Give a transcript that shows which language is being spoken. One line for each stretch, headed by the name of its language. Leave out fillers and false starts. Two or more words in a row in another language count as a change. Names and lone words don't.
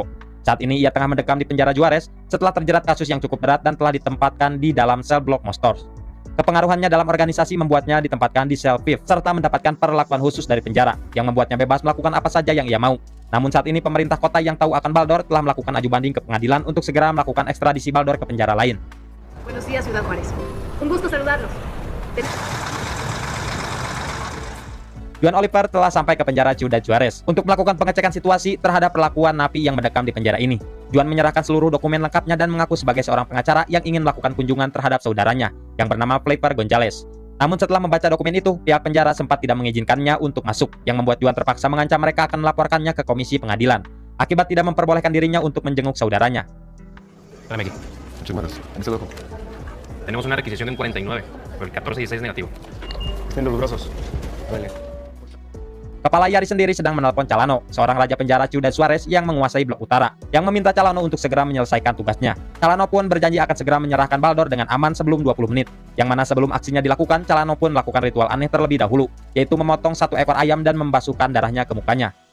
Indonesian: Saat ini ia tengah mendekam di penjara Juarez setelah terjerat kasus yang cukup berat dan telah ditempatkan di dalam sel Block Mostors. Kepengaruhannya dalam organisasi membuatnya ditempatkan di sel Fifth serta mendapatkan perlakuan khusus dari penjara yang membuatnya bebas melakukan apa saja yang ia mau. Namun saat ini pemerintah kota yang tahu akan Baldor telah melakukan aju banding ke pengadilan untuk segera melakukan ekstradisi Baldor ke penjara lain.
Spanish: Buenos días, Ciudad Juárez. Un gusto saludarlos.
Indonesian: Juan Oliver telah sampai ke penjara Ciudad Juarez untuk melakukan pengecekan situasi terhadap perlakuan napi yang mendekam di penjara ini. Juan menyerahkan seluruh dokumen lengkapnya dan mengaku sebagai seorang pengacara yang ingin melakukan kunjungan terhadap saudaranya yang bernama Flavor Gonzalez. Namun setelah membaca dokumen itu, pihak penjara sempat tidak mengizinkannya untuk masuk, yang membuat Juan terpaksa mengancam mereka akan melaporkannya ke komisi pengadilan, akibat tidak memperbolehkan dirinya untuk menjenguk saudaranya.
Spanish: Espérame aquí. Muchas gracias. Ahí se lo dejo. Tenemos una requisición en 49, pero el 1416 es negativo. Extiende los brazos. Vale.
Indonesian: Kepala Yari sendiri sedang menelpon Calano, seorang raja penjara Ciudad Juarez yang menguasai blok utara, yang meminta Calano untuk segera menyelesaikan tugasnya. Calano pun berjanji akan segera menyerahkan Baldor dengan aman sebelum 20 menit, yang mana sebelum aksinya dilakukan, Calano pun melakukan ritual aneh terlebih dahulu, yaitu memotong satu ekor ayam dan membasuhkan darahnya ke mukanya.